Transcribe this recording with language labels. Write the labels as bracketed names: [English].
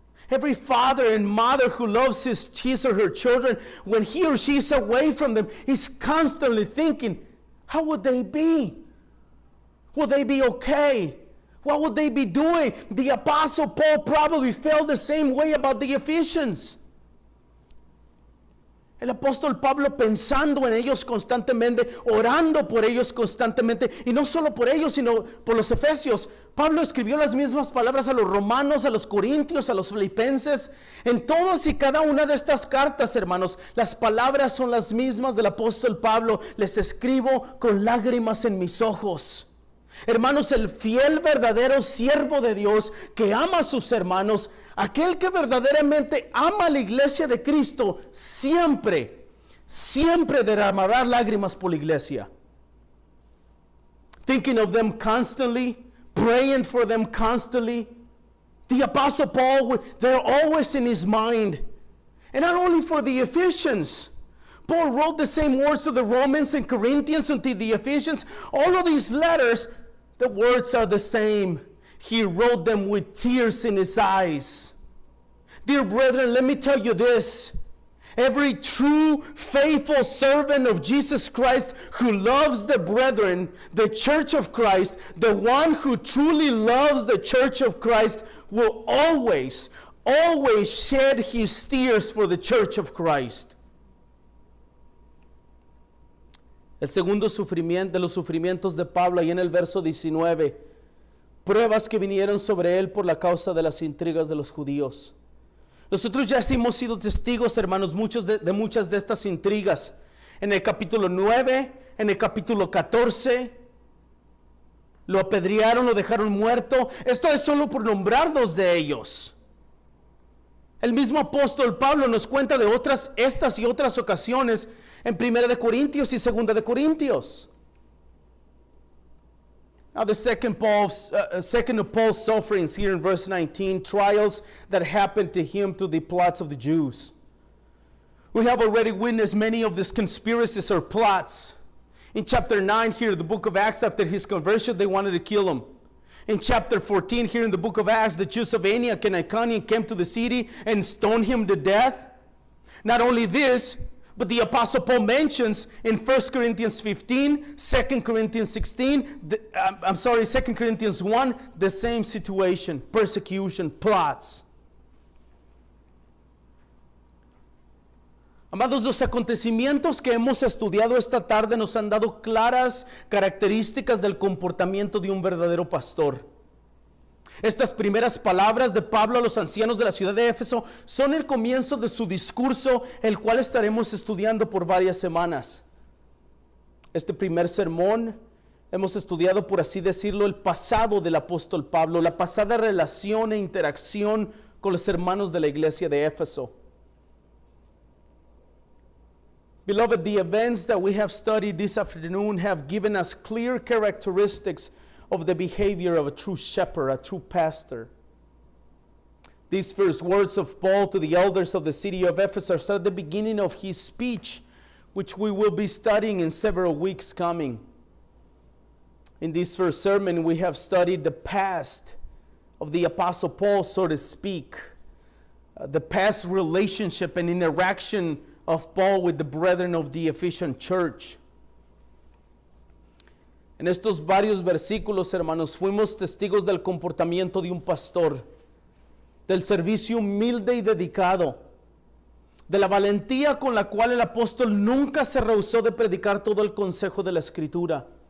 [English] Every father and mother who loves his or her children, when he or she is away from them, is constantly thinking, how would they be? Would they be okay? What would they be doing? The Apostle Paul probably felt the same way about the Ephesians. [Spanish] El apóstol Pablo pensando en ellos constantemente, orando por ellos constantemente, y no solo por ellos, sino por los efesios. Pablo escribió las mismas palabras a los romanos, a los corintios, a los filipenses. En todas y cada una de estas cartas, hermanos, las palabras son las mismas del apóstol Pablo. Les escribo con lágrimas en mis ojos. Hermanos, el fiel verdadero siervo de Dios que ama a sus hermanos, aquel que verdaderamente ama a la iglesia de Cristo, siempre derramará lágrimas por la iglesia. [English] Thinking of them constantly, praying for them constantly. The Apostle Paul, they're always in his mind. And not only for the Ephesians. Paul wrote the same words to the Romans and Corinthians and to the Ephesians. All of these letters, the words are the same. He wrote them with tears in his eyes. Dear brethren, let me tell you this. Every true, faithful servant of Jesus Christ who loves the brethren, the church of Christ, the one who truly loves the church of Christ will always shed his tears for the church of Christ. [Spanish] El segundo sufrimiento de los sufrimientos de Pablo, ahí en el verso 19, pruebas que vinieron sobre él por la causa de las intrigas de los judíos. Nosotros ya hemos sido testigos, hermanos, de muchas de estas intrigas. En el capítulo 9, en el capítulo 14, lo apedrearon, lo dejaron muerto. Esto es solo por nombrar dos de ellos. El mismo apóstol Pablo nos cuenta de estas y otras ocasiones en 1 de Corintios y 2 de Corintios. [English] Now the second of Paul's sufferings here in verse 19, trials that happened to him through the plots of the Jews. We have already witnessed many of these conspiracies or plots. In chapter 9 here, the book of Acts, after his conversion, they wanted to kill him. In chapter 14 here in the book of Acts, the Jews of Antioch and Iconium came to the city and stoned him to death. Not only this, but the Apostle Paul mentions in 1 Corinthians 15, 2 Corinthians 16, 2 Corinthians 1, the same situation, persecution, plots. [Spanish] Amados, los acontecimientos que hemos estudiado esta tarde nos han dado claras características del comportamiento de un verdadero pastor. Estas primeras palabras de Pablo a los ancianos de la ciudad de Éfeso son el comienzo de su discurso, el cual estaremos estudiando por varias semanas. Este primer sermón hemos estudiado, por así decirlo, el pasado del apóstol Pablo, la pasada relación e interacción con los hermanos de la iglesia de Éfeso. [English] Beloved, the events that we have studied this afternoon have given us clear characteristics of the behavior of a true shepherd, a true pastor. These first words of Paul to the elders of the city of Ephesus are at the beginning of his speech, which we will be studying in several weeks coming. In this first sermon, we have studied the past of the Apostle Paul, so to speak, the past relationship and interaction of Paul with the brethren of the Ephesian church. [Spanish] En estos varios versículos, hermanos, fuimos testigos del comportamiento de un pastor, del servicio humilde y dedicado, de la valentía con la cual el apóstol nunca se rehusó de predicar todo el consejo de la Escritura.